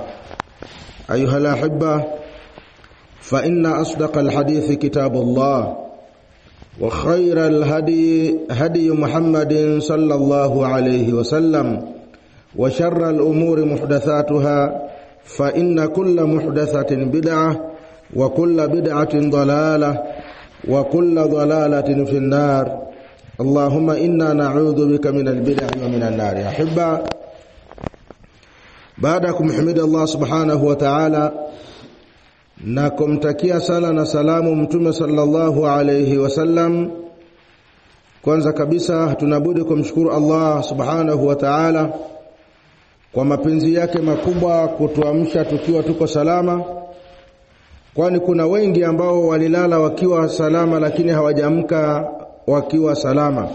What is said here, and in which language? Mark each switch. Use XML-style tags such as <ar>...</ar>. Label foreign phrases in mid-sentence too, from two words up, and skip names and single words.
<ar>أيها الأحبة، فإن أصدق الحديث كتاب الله وخير الهدي هدي محمد صلى الله عليه وسلم وشر الأمور محدثاتها فإن كل محدثة بدعة وكل بدعة ضلالة وكل ضلالة في النار. اللهم إنا نعوذ بك من البدع ومن النار. يا أحبة، بعدكم حمد الله سبحانه وتعالى</ar> <sw>na kumtakia sala na salamu mtume</sw> <ar>صلى الله عليه وسلم.</ar> <sw>Kwanza kabisa hatunabudi kumshukuru Allah</sw> <ar>سبحانه وتعالى</ar> <sw>kwa mapenzi yake makubwa kutuamsha tukiwa tuko salama, kwani kuna wengi ambao walilala wakiwa salama lakini hawajaamka wakiwa salama.</sw>